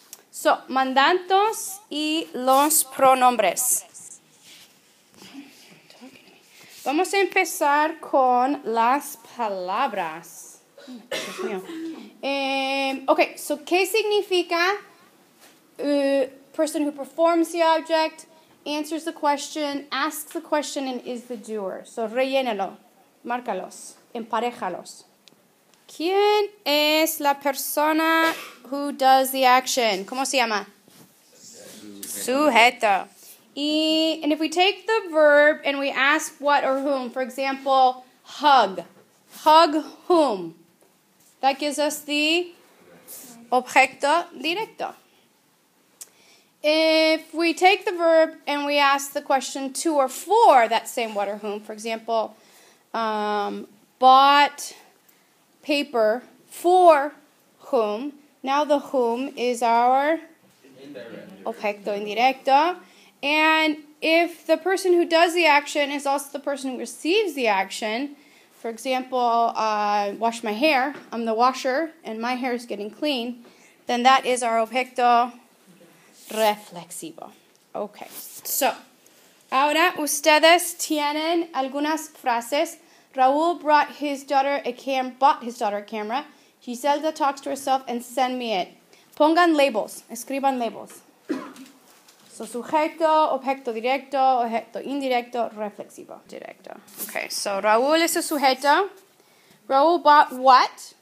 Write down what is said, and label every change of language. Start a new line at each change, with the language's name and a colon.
Spanish: So, mandatos y los pronombres. Vamos a empezar con las palabras. Dios mío.
English: Okay, so
Spanish: ¿qué significa
English: person who performs the object, answers the question, asks the question, and is the doer?
Spanish: So rellénalo, márcalos, emparéjalos. ¿Quién es la persona
English: who does the action?
Spanish: ¿Cómo se llama? Sujeto.
English: And if we take the verb and we ask what or whom, for example, hug. Hug whom? That gives us the objeto directo. If we take the verb and we ask the question to or for that same what or whom, for example, bought paper for whom, now the whom is our objeto indirecto. And if the person who does the action is also the person who receives the action, for example, wash my hair, I'm the washer, and my hair is getting clean, then that is our objeto reflexivo.
Spanish: Okay, so, ahora ustedes tienen algunas frases.
English: Raúl bought his daughter a camera. Giselda talks to herself and send me it.
Spanish: Pongan labels, escriban labels. So, sujeto, objeto directo, objeto indirecto, reflexivo, directo.
English: Okay, so Raúl is a sujeto. Raúl bought what?